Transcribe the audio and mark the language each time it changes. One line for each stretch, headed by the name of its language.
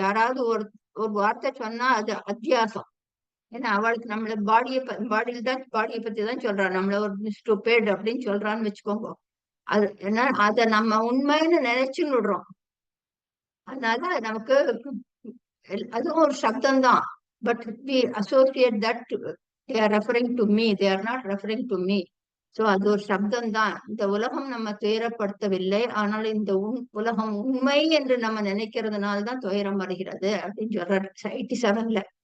Tamil: யாராவது ஒரு வார்த்தை சொன்னா அது அத்தியாசம். ஏன்னா அவளுக்கு நம்மள பாடியில தான் பாடியை பத்தி தான் சொல்றான், நம்மள ஒரு ஸ்டூபிட் அப்படின்னு சொல்றான்னு வச்சுக்கோங்க. அது என்ன, அதை நம்ம உண்மைன்னு நினைச்சுன்னு விடுறோம். அதனால நமக்கு அதுவும் ஒரு சப்தம் தான்.
English: But we associate that they are referring to me, they are not referring to me.
Tamil: So அது ஒரு சப்தம் தான். இந்த உலகம் நம்ம துயரப்படுத்தவில்லை, ஆனால் இந்த உலகம் உண்மை என்று நம்ம நினைக்கிறதுனால தான் துயரம் வருகிறது அப்படின்னு சொல்றாரு 87ல.